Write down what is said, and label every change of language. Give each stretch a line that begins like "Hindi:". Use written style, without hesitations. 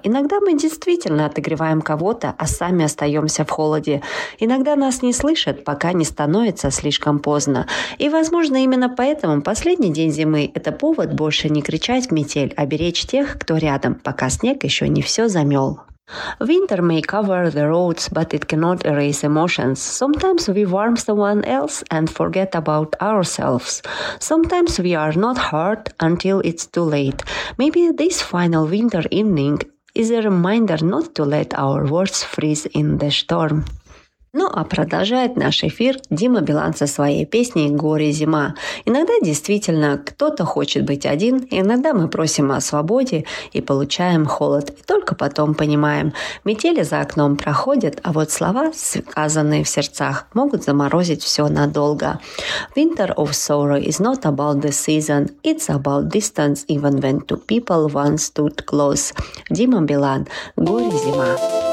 Russian: Иногда мы действительно отогреваем кого-то, а сами остаемся в холоде. Иногда нас не слышат, пока не становится слишком поздно. И, возможно, именно поэтому последний день зимы – это повод больше не кричать в метель, а беречь тех, кто рядом, пока снег еще не все замел.
English: Winter may cover the roads, but it cannot erase emotions. Sometimes we warm someone else and forget about ourselves. Sometimes we are not hurt until it's too late. Maybe this final winter evening is a reminder not to let our words freeze in the storm.
Russian: Ну а продолжает наш эфир Дима Билан со своей песней «Горе зима». Иногда действительно кто-то хочет быть один, иногда мы просим о свободе и получаем холод. И только потом понимаем, метели за окном проходят, а вот слова, сказанные в сердцах, могут заморозить все надолго.
English: Winter of sorrow is not about the season, it's about distance even when two people once stood close. Дима Билан, «Горе зима».